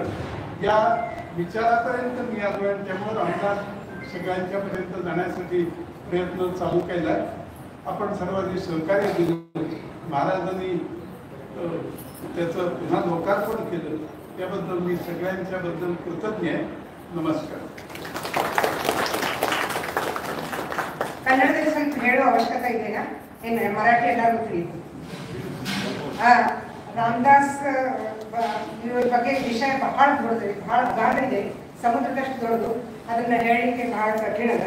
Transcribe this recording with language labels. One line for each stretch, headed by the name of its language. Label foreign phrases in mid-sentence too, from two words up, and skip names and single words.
Marathi: या विचारापर्यंत मी आलो आणि त्यामुळे रामदास सगळ्यांच्या पर्यंत जाण्यासाठी प्रयत्न चालू केला. आपण सर्वांनी सहकार्य दिलं. महाराजांनी त्याचं पुन्हा लोकार्पण केलं. त्याबद्दल मी सगळ्यांच्या बद्दल कृतज्ञ आहे. नमस्कार.
Kannada: ಕನ್ನಡದಲ್ಲಿ ಸ್ವಲ್ಪ ಹೇಳೋ ಅವಶ್ಯಕತೆ ಇದೆಯಾ? ಏನು ಮರಾಠಿ ಎಲ್ಲರೂ ತಿಳಿದು ರಾಮದಾಸ್ ಇದ್ರ ಬಗ್ಗೆ ವಿಷಯ ಬಹಳ ದೊಡ್ಡದು, ಬಹಳ ಅಗಾಧ ಇದೆ, ಸಮುದ್ರದಷ್ಟು ದೊಡ್ಡದು. ಅದನ್ನ ಹೇಳಲಿಕ್ಕೆ ಬಹಳ ಕಠಿಣ ಅದ.